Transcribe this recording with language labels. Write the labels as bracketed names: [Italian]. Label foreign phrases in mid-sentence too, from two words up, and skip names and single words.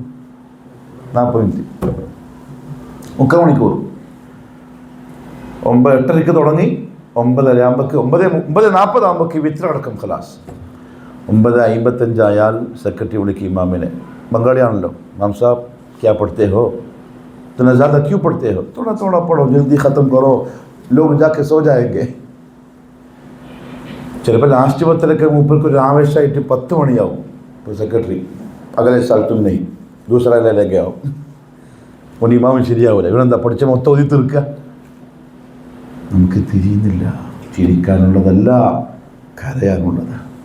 [Malayalam] 40 മിനിറ്റ്, 3/4 മണിക്കൂർ. 8:30 തുടങ്ങി 9:40 ആകുമ്പോൾ വിത്ര അടക്കം ഖലാസ്. 9:55 ആയാൽ സെക്രട്ടറി വിളിക്കും ഇമാമിനെ. [Hindi] ബംഗാളിയാണല്ലോ. इमाम साब क्या पढ़ते हो, ഇतना ज़्यादा क्यों पढ़ते हो? थोड़ा थोड़ा पढ़ो, जल्दी ख़त्म करो, लोग जाके सो जाएंगे. [Malayalam] ചിലപ്പോൾ ലാസ്റ്റ് 10 മൂപ്പർക്ക് ഒരു ആവേശമായിട്ട് 10 മണിയാവും. ഇപ്പോൾ സെക്രട്ടറി അകലെ സ്ഥലത്തും നെയ് ദൂസറയിലൊക്കെ ആവും. ഒന്ന് ഇമാമൻ ശരിയാവില്ല. ഇവനെന്താ പഠിച്ച മൊത്തം ഒതി തീർക്കുക? നമുക്ക് തിരിയുന്നില്ല. ചിരിക്കാനുള്ളതല്ല, കരയാനുള്ളതാണ്.